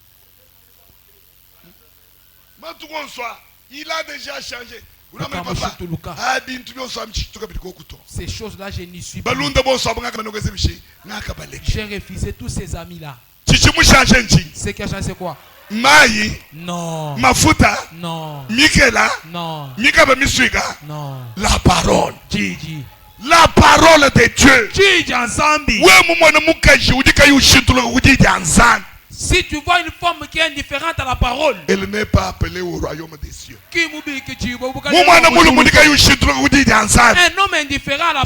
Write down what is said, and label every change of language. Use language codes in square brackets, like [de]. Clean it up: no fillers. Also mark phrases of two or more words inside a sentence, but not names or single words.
[fr] Il a déjà changé. Ces choses-là, je n'y suis pas. J'ai refusé tous ces amis-là. Ce qui a changé, c'est quoi? Maï, non. Mafuta, non. Mikela, non. [ln] Mikaba Miswiga, [fr] non. La parole. Gigi. La parole de Dieu. Gigi ensemble. Si tu vois une femme qui est indifférente à la parole, elle n'est pas appelée au royaume des cieux. Un homme indifférent à la parole,